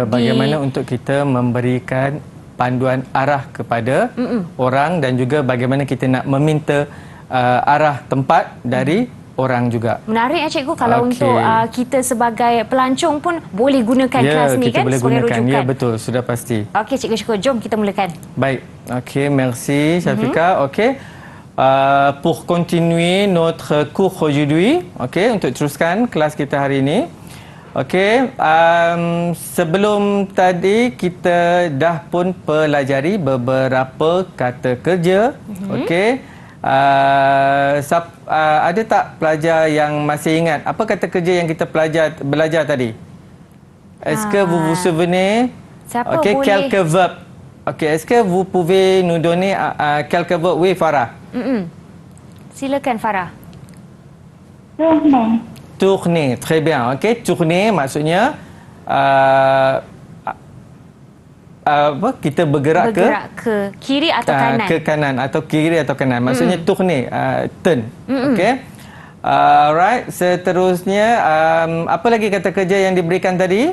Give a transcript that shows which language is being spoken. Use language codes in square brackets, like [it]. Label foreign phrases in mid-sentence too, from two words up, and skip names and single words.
[ms] bagaimana untuk kita memberikan panduan arah kepada orang, dan juga bagaimana kita nak meminta arah tempat dari orang juga. Menarik ya cikgu, kalau untuk kita sebagai pelancong pun boleh gunakan kelas ni kan sebagai rujukan. Ya, betul, sudah pasti. Okey cikgu Syukur, jom kita mulakan. Baik. Okey, merci Syafika. Okey. [fr] Pour continuer notre cours aujourd'hui, [ms] okey, untuk teruskan kelas kita hari ini. Okey, sebelum tadi kita dah pun pelajari beberapa kata kerja. Okey. Ada tak pelajar yang masih ingat apa kata kerja yang kita belajar tadi? [fr] Est-ce que vous vous souvenez? [ms] Siapa okay, boleh? [fr] Quelques verbes. Okay, est-ce que vous pouvez nous donner quelques verbes? Oui, Farah. [ms] Silakan Farah. [fr] Tourner. Tourner, très bien. Okay, tourner [ms] maksudnya kita bergerak ke kiri atau kanan. Ke kanan atau kiri atau kanan. Maksudnya tourner, turn. Okey. Right, seterusnya apa lagi kata kerja yang diberikan tadi?